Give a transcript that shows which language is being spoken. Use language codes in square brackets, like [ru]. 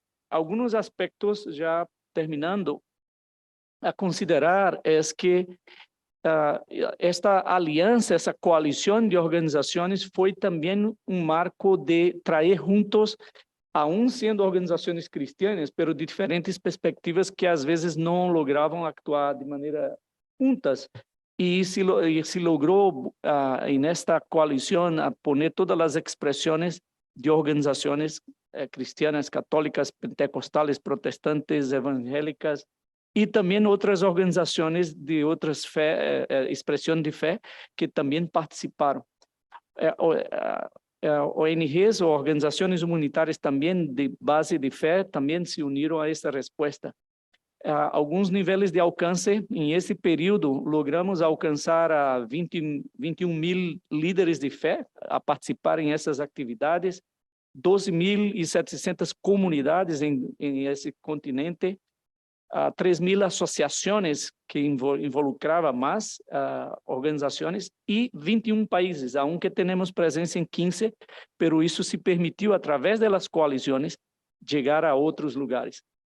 [pt] Alguns aspectos, já terminando, a considerar é que esta aliança, essa coalição de organizações foi também um marco de trazer juntos, aún sendo organizações [es] cristianas, pero de diferentes perspectivas [pt] que às vezes não logravam actuar de maneira juntas. E se logrou, nesta coalição, [es] a poner [pt] todas as expressões [es] de organizaciones cristianas, católicas, pentecostales, protestantes, evangélicas, y también otras organizaciones de otras expresión de fe que también participaron. ONGs o organizaciones humanitarias también de base de fe también se unieron a esta respuesta. [pt] Alguns níveis de alcance, em esse período, logramos alcançar a 21 mil líderes de fé a participarem nessas atividades, 12.700 comunidades em esse continente, 3.000 associações que involucravam mais organizações e 21 países, aunque temos presença em 15, pero isso se permitiu, através das coalições, chegar a outros lugares.